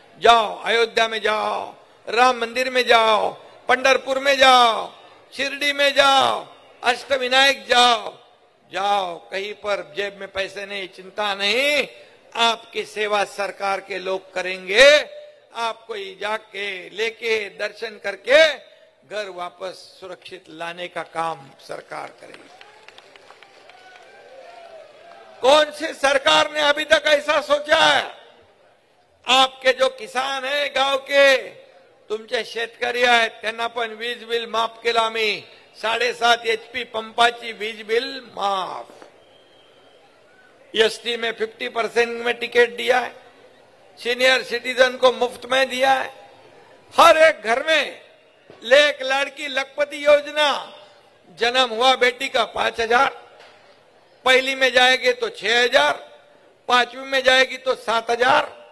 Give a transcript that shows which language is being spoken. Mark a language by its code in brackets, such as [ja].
[hi] जाओ, अयोध्या में जाओ, राम मंदिर में जाओ, पंढरपुर में जाओ, शिरडी में जाओ, अष्टविनायक जाओ, जाओ, कहीं पर जेब में पैसे नहीं, चिंता नहीं, आपकी सेवा सरकार के लोग करेंगे। आपको ही जाके लेके दर्शन करके घर वापस सुरक्षित लाने का काम सरकार करेगी। कौन सी सरकार ने अभी तक ऐसा सोचा है? आपके जो किसान है गांव के, [mr] तुमचे शेतकरी आहेत, त्यांना पण वीज बिल माफ केलं आम्ही। 7.5 HP पंपाची वीज बिल माफ। [hi] ST में 50% में टिकट दिया है। सीनियर सिटीजन को मुफ्त में दिया है। हर एक घर में एक लड़की लखपति योजना, जन्म हुआ बेटी का 5,000, पहली में जाएगी तो 6,000, 5वीं में जाएगी तो 7,000,